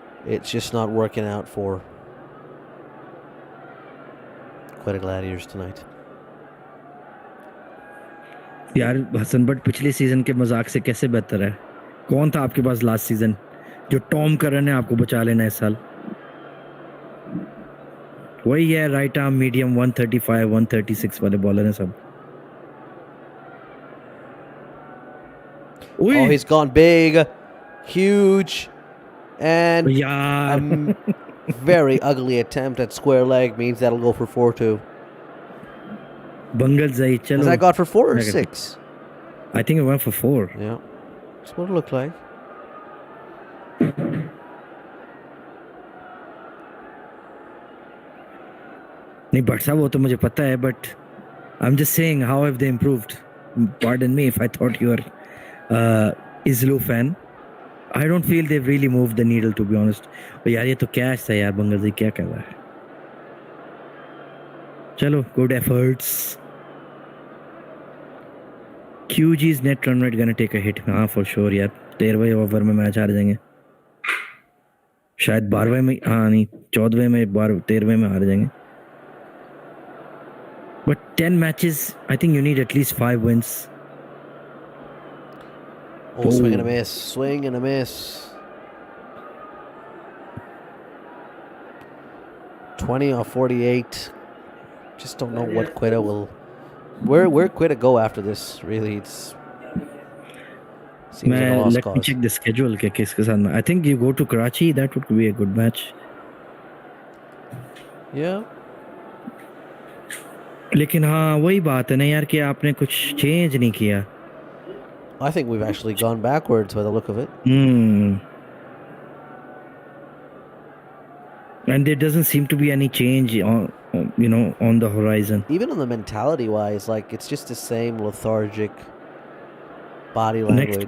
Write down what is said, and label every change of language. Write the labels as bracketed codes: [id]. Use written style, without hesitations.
[en] It's just not working out for Quetta Gladiators tonight. [hi] यार Hasan but पिछले season के मजाक से कैसे बेहतर है? कौन था आपके पास लास्ट सीजन जो टॉम करन ने आपको बचा लेना इस साल? वही है, राइट आर्म मीडियम 135 136 वाले बॉलर हैं सब. [en] Oh, he's gone big, huge, and [hi] यार [en] very ugly attempt at square leg means that'll go for 4-2. [hi] बंगल जाई चलो. [en] Was that got for 4 or 6? I think it went for 4. Yeah, that's what it looked like. [hi] नहीं but साहब वो तो मुझे पता है, [en] But I am just saying how have they improved. Pardon me if I thought you were Islu fan. I don't feel they've really moved the needle, to be honest. [hi] But यार ये तो cash था यार, बंगलादेश क्या कर रहा है? [en] चलो, good efforts. QG's net run rate gonna take a hit. हाँ, for sure यार. [hi] 13वें ओवर में मैच हार जाएंगे. शायद 12वें में, हाँ नहीं, 14वें में, 13वें में हार जाएंगे. [en] But 10 matches, I think you need at least 5 wins. Oh, swing and a miss. Swing and a miss. 20 off 48. Just don't know what Quetta will... Where Quetta go after this, really. It's... Seems like a lost Let me cause. check the schedule. I think you go to Karachi. That would be a good match. Yeah. [hi] लेकिन हाँ वही बात है ना यार कि आपने कुछ चेंज नहीं किया. [en] I think we've actually gone backwards by the look of it. And there doesn't seem to be any change on, on the horizon. Even on the mentality wise, like it's just the same lethargic body language.